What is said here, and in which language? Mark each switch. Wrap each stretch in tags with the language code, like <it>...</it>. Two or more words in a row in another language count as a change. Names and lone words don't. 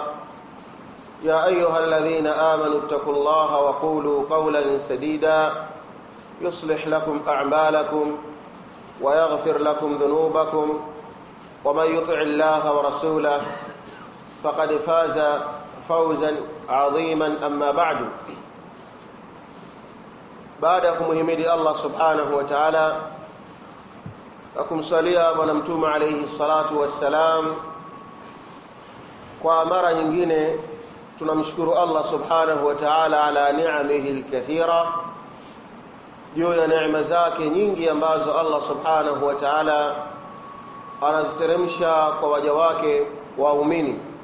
<ar>يا أيها الذين آمنوا اتقوا الله وقولوا قولا سديدا يصلح لكم أعمالكم ويغفر لكم ذنوبكم ومن يطع الله ورسوله فقد فاز فوزا عظيما. أما بعد، بعدكم حمد الله سبحانه وتعالى</ar> <sw>akumsalia bwana mtume</sw> <ar>عليه الصلاة والسلام.</ar> <sw>Kwa mara nyingine tunamshukuru Allah</sw> <ar>سبحانه وتعالى على نعمه الكثيرة,</ar> <sw>juu ya neema zake nyingi ambazo Allah</sw> <ar>سبحانه وتعالى</ar> <sw>anaziteremsha kwa waja wake waumini.</sw>